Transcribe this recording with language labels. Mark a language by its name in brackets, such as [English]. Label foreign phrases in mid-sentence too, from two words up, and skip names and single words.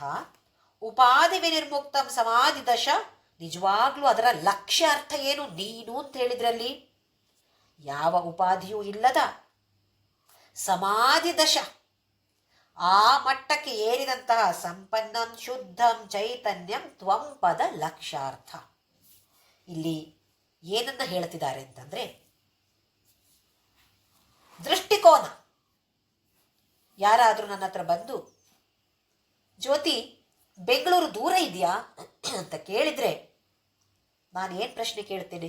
[Sanskrit] ಉಪಾಧಿ ವಿನಿರ್ಮುಕ್ತಂ ಸಮಾಧಿ ದಶ, [Kannada] ನಿಜವಾಗ್ಲೂ ಅದರ ಲಕ್ಷ್ಯ ಅರ್ಥ ಏನು? ನೀನು ಅಂತ ಹೇಳಿದ್ರಲ್ಲಿ ಯಾವ ಉಪಾಧಿಯೂ ಇಲ್ಲದ ಸಮಾಧಿ ದಶ, ಆ ಮಟ್ಟಕ್ಕೆ ಏರಿದಂತಹ [Sanskrit] ಸಂಪನ್ನಂ ಶುದ್ಧಂ ಚೈತನ್ಯಂ ತ್ವಂ ಪದ ಲಕ್ಷ್ಯಾರ್ಥ. [Kannada] ಇಲ್ಲಿ ಏನನ್ನ ಹೇಳ್ತಿದ್ದಾರೆ ಅಂತಂದ್ರೆ ದೃಷ್ಟಿಕೋನ. ಯಾರಾದ್ರೂ ನನ್ನ ಹತ್ರ ಬಂದು ಜ್ಯೋತಿ ಬೆಂಗಳೂರು ದೂರ ಇದೆಯಾ ಅಂತ ಕೇಳಿದ್ರೆ ನಾನು ಏನ್ ಪ್ರಶ್ನೆ ಕೇಳ್ತೇನೆ?